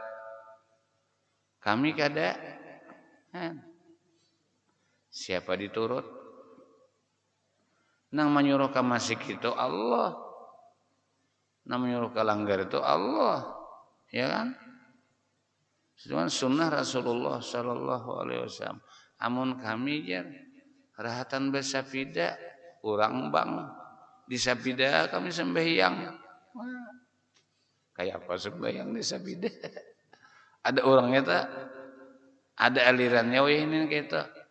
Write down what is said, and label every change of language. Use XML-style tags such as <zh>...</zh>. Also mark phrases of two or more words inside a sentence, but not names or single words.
<bjn>Kami kada. Siapa diturut? Nang menyuruh ke masjid itu Allah. Nang menyuruh ke langgar itu Allah. Ya kan? Cuman sunnah</bjn> <ar>رسول الله صلى الله عليه وسلم.</ar> <bjn>Amun kami jar rahatan bersapida urang bang di sapida kami sembahyang. Kayak apa sembahyang di sapida? Ada orangnya tak? Ada alirannya ini kita.</bjn>